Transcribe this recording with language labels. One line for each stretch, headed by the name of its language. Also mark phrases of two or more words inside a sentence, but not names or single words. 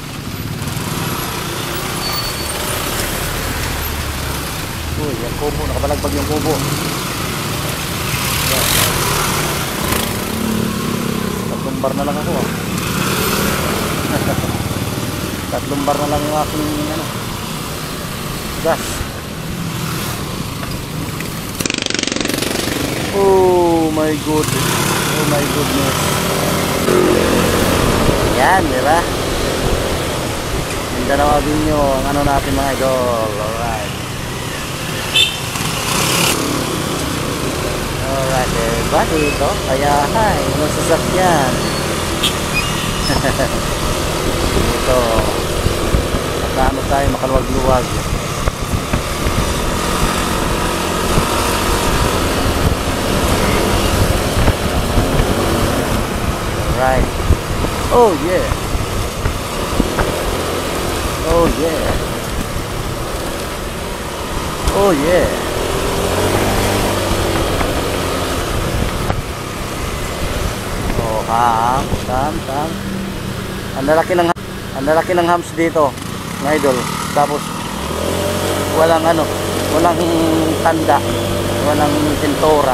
Filipino: Uy, yung kubo, nakabalagbag yung kubo. Yan. bar na lang ako ah. Tatlong bar na lang yung aking ano, gas.
English: Oh my god. Oh my goodness.
Filipino: Yan, diba? Mindanao Avenue ang ano natin mga idol.
English: Alright. Alright, everybody.
Filipino: Ito, kaya hi, masasakyan. Ito. Nakaano tayo, makaluwag-luwag.
English: Alright. Oh yeah. Oh yeah. Oh yeah. Oh, tam.
Filipino: Ang lalaki ng hams dito, mga idol. Tapos walang ano, walang tanda, walang pintura.